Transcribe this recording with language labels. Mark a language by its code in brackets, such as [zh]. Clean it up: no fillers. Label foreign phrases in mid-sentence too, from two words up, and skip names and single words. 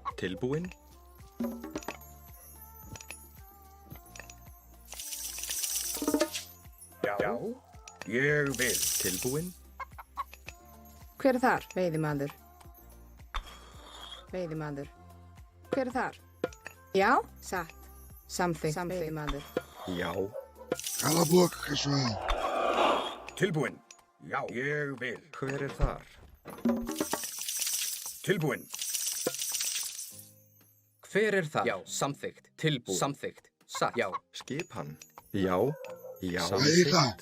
[is] Tilbúin. Ég vil. Tilbúin. Hver er þar? Veiðimaður. Veiðimaður. Hver er þar? Já, satt. Samþykkt. Veiðimaður. Já. [pt] Cala a boca, cachorro. [is] Tilbúin. Já, ég vil. Hver er þar? Tilbúin. Hver er þar? Já, samþykkt. Tilbúin. Samþykkt. Satt. Já. Skipan. Já. Já. Samþykkt.